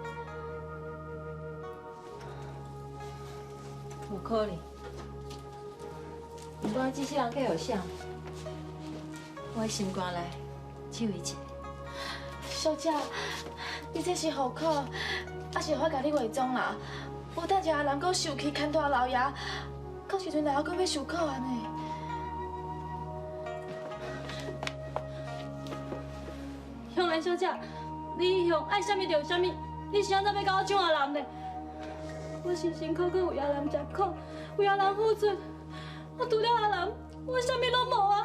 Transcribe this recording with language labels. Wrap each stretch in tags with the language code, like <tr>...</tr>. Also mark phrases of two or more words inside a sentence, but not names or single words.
<nan>有可能，不过这世人计有啥？我心肝内只有伊一个。小姐，你这是何苦？还是我甲你伪装啦？有等下人阁受气牵拖老爷，到时阵老爷阁要受苦安尼。香兰小姐，你向爱啥物就啥物，你是安怎要甲我抢阿兰呢？我辛辛苦苦为阿兰吃苦，为阿兰付出，我除了阿兰，我啥物拢无啊！</nan>